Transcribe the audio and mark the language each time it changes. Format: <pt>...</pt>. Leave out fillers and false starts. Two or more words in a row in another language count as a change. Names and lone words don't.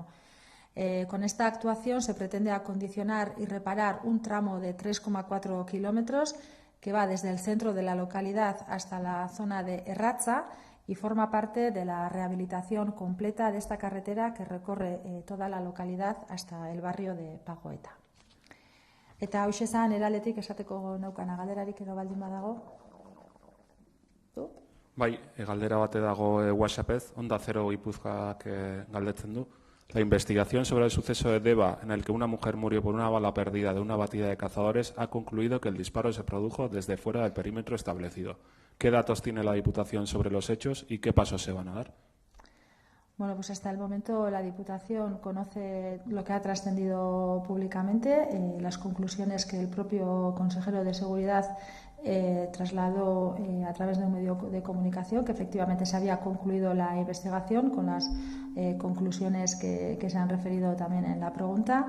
<es>Con esta actuación se pretende acondicionar y reparar un tramo de 3,4 kilómetros que va desde el centro de la localidad hasta la zona de Erratza y forma parte de la rehabilitación completa de esta carretera que recorre toda la localidad hasta el barrio de Pagoeta.</es> <eu>Eta hauxe zan eraletik esateko naukana galderarik edo baldin badago. Bai, galdera bate dago WhatsAppez, Onda Cero Gipuzkoak galdetzen du.</eu> <es>La investigación sobre el suceso de Deba, en el que una mujer murió por una bala perdida de una batida de cazadores, ha concluido que el disparo se produjo desde fuera del perímetro establecido. ¿Qué datos tiene la Diputación sobre los hechos y qué pasos se van a dar? Bueno, pues hasta el momento la Diputación conoce lo que ha trascendido públicamente, las conclusiones que el propio consejero de Seguridad trasladó a través de un medio de comunicación, que efectivamente se había concluido la investigación con las conclusiones que se han referido también en la pregunta.</es>